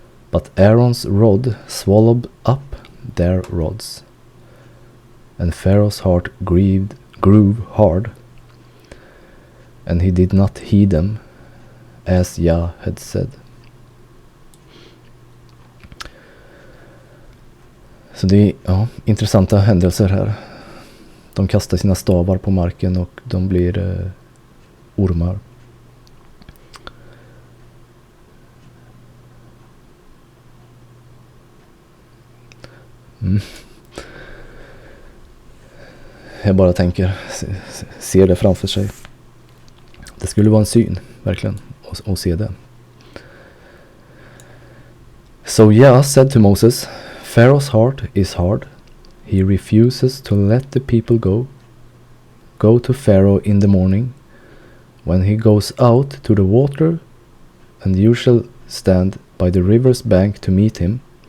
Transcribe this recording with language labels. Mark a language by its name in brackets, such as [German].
[English] But Aaron's rod swallowed up their rods. And Pharaoh's heart grew hard, and he did not heed them, as Yah had said. [Swedish] Så det är intressanta händelser här. De kastar sina stavar på marken och de blir ormar. Jag bara tänker, ser det framför sig. Det skulle vara en syn, verkligen, att se det. [English] So Yah said to Moses, Pharaoh's heart is hard. He refuses to let the people go. Go to Pharaoh in the morning, when he goes out to the water, and you shall stand by the river's bank to meet him,